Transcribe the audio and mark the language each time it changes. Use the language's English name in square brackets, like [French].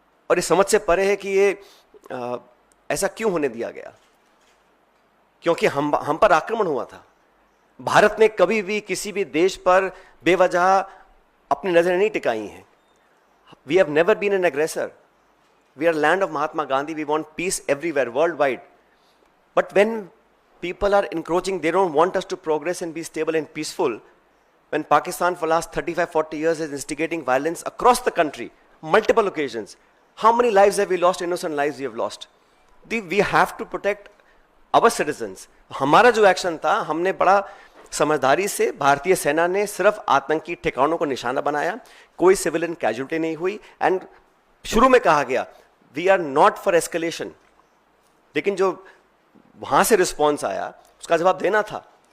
[Hindi] और इस समझ से परे है कि ये ऐसा क्यों होने दिया गया, क्योंकि हम पर आक्रमण हुआ था। भारत ने कभी भी किसी भी देश पर बेवजह अपनी नजरें नहीं टिकाई हैं। [English] We have never been an aggressor. We are land of Mahatma Gandhi. We want peace everywhere, world wide. But when people are encroaching, they don't want us to progress and be stable and peaceful, when Pakistan for last 35-40 years is instigating violence across the country, multiple occasions. How many lives have we lost? Innocent lives we have lost. We have to protect our citizens. [Hindi] हमारा जो action था, हमने बड़ा समझदारी से, भारतीय सेना ने सिर्फ आतंकी ठिकानों को निशाना बनाया, कोई सिविलियन कैजुअल्टी नहीं हुई, एंड शुरू में कहा गया [English] we are not for escalation, [Hindi] लेकिन जो वहां से रिस्पॉन्स आया उसका जवाब देना था।